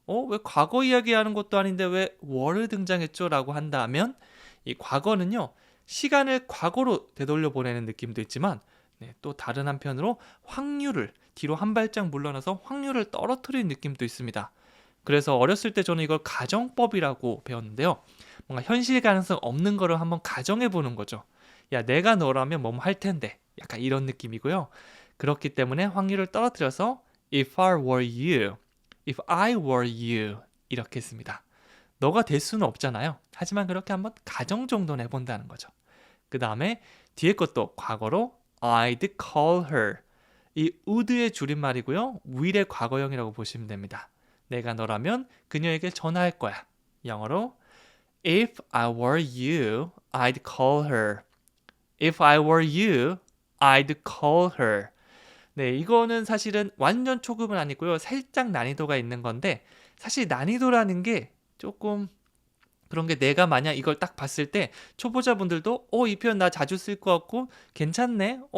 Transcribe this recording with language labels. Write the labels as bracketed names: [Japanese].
[Korean] 왜 과거 이야기하는 것도 아닌데 왜 were를 등장했죠? 라고 한다면 이 과거는요, 시간을 과거로 되돌려 보내는 느낌도 있지만 또 다른 한편으로 확률을 뒤로 한 발짝 물러나서 확률을 떨어뜨리는 느낌도 있습니다. 그래서 어렸을 때 저는 이걸 가정법이라고 배웠는데요. 뭔가 현실 가능성 없는 거를 한번 가정해 보는 거죠. 야, 내가 너라면 뭐뭐 할 텐데. 약간 이런 느낌이고요. 그렇기 때문에 확률을 떨어뜨려서 [English] if I were you, if I were you [Korean] 이렇게 했습니다. 너가 될 수는 없잖아요. 하지만 그렇게 한번 가정 정도는 해본다는 거죠. 그 다음에 뒤에 것도 과거로 [English] I'd call her. [Korean] 이 would의 줄임말이고요. will의 과거형이라고 보시면 됩니다. 내가 너라면 그녀에게 전화할 거야. 영어로 [English] If I were you, I'd call her. If I were you, I'd call her. [Korean] 네, 이거는 사실은 완전 초급은 아니고요. 살짝 난이도가 있는 건데 사실 난이도라는 게 조금 그런 게 내가 만약 이걸 딱 봤을 때 초보자분들도 이 표현 나 자주 쓸 것 같고 괜찮네.